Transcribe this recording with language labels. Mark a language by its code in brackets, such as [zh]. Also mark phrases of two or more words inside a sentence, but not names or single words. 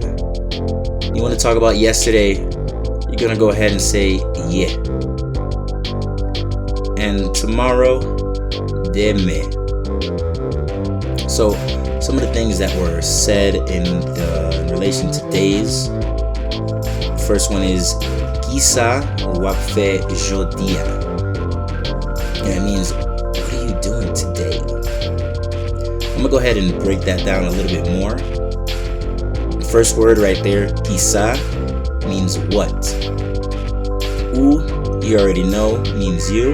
[en] You want to talk about yesterday, you're going to go ahead and say yeah. And tomorrow, deme. So some of the things that were said in relation to days. First one is [ht] Kisa wap fe jodia. [en] And it means, what are you doing today? I'm gonna go ahead and break that down a little bit more. The first word right there, kisa, means what. U, you already know, means you.